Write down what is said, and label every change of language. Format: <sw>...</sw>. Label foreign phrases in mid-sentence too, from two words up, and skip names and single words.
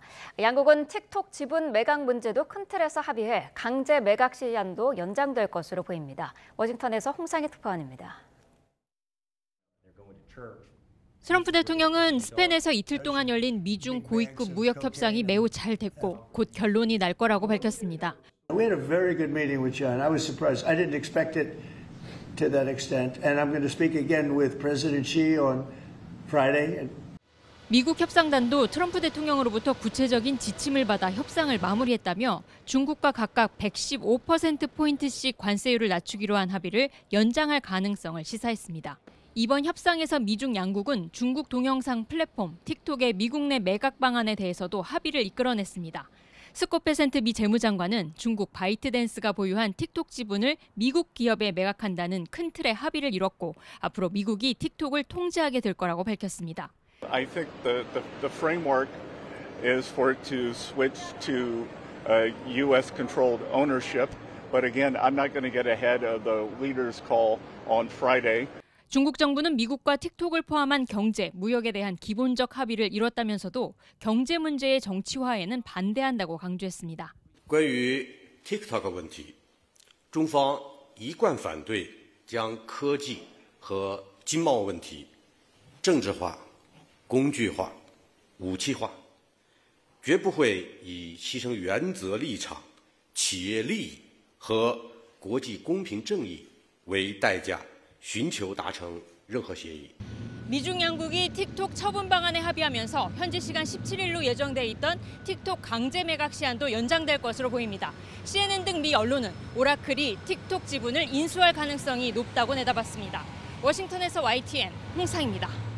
<ko>양국은 틱톡 지분 매각 문제도 큰 틀에서 합의해 강제 매각 시한도 연장될 것으로 보입니다. 워싱턴에서 홍상희 특파원입니다. 트럼프 대통령은 스페인에서 이틀 동안 열린 미중 고위급 무역 협상이 매우 잘 됐고 곧 결론이 날 거라고 밝혔습니다.</ko> <en>We had a very good meeting with John. I was surprised. I didn't expect it to that extent. And I'm going to speak again with President Xi on Friday.</en> <ko>미국 협상단도 트럼프 대통령으로부터 구체적인 지침을 받아 협상을 마무리했다며 중국과 각각 115%포인트씩 관세율을 낮추기로 한 합의를 연장할 가능성을 시사했습니다. 이번 협상에서 미중 양국은 중국 동영상 플랫폼 틱톡의 미국 내 매각 방안에 대해서도 합의를 이끌어냈습니다. 스콧 베센트 미 재무장관은 중국 바이트댄스가 보유한 틱톡 지분을 미국 기업에 매각한다는 큰 틀의 합의를 이뤘고 앞으로 미국이 틱톡을 통제하게 될 거라고 밝혔습니다.</ko> <en>I think the framework is for it to switch to U.S.-controlled ownership. But again, I'm not going to get ahead of the leaders' call on Friday.</en> <ko>중국 정부는 미국과 틱톡을 포함한 경제, 무역에 대한 기본적 합의를 이뤘다면서도 경제 문제의 정치화에는 반대한다고 강조했습니다.</ko> <zh>关于 TikTok 问题，中方一贯反对将科技和经贸问题政治化、工具化、武器化，绝不会以牺牲原则立场、企业利益和国际公平正义为代价。寻求达成任何协议.</zh> <ko>미중 양국이 틱톡 처분 방안에 합의하면서 현지 시간 17일로 예정돼 있던 틱톡 강제 매각 시한도 연장될 것으로 보입니다. CNN 등 미 언론은 오라클이 틱톡 지분을 인수할 가능성이 높다고 내다봤습니다. 워싱턴에서 YTN 홍상입니다.</ko>